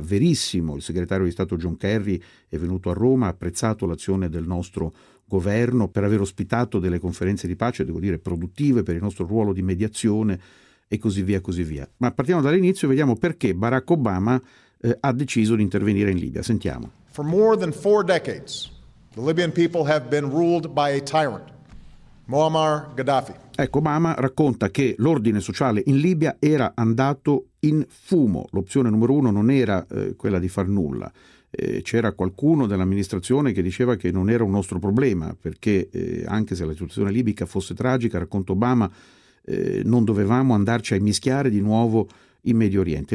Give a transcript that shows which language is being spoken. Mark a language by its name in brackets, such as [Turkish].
[Italian] Verissimo, il segretario di Stato John Kerry è venuto a Roma, ha apprezzato l'azione del nostro governo per aver ospitato delle conferenze di pace, devo dire, produttive per il nostro ruolo di mediazione e così via, così via. Ma partiamo dall'inizio e vediamo perché Barack Obama ha deciso di intervenire in Libia. Sentiamo. [English] For more than four decades, the Libyan people have been ruled by a tyrant, Muammar Gaddafi. [Italian] Ecco, Obama racconta che l'ordine sociale in Libia era andato in fumo. L'opzione numero uno non era quella di far nulla. C'era qualcuno dell'amministrazione che diceva che non era un nostro problema, perché anche se la situazione libica fosse tragica, racconta Obama, non dovevamo andarci a mischiare di nuovo in Medio Oriente.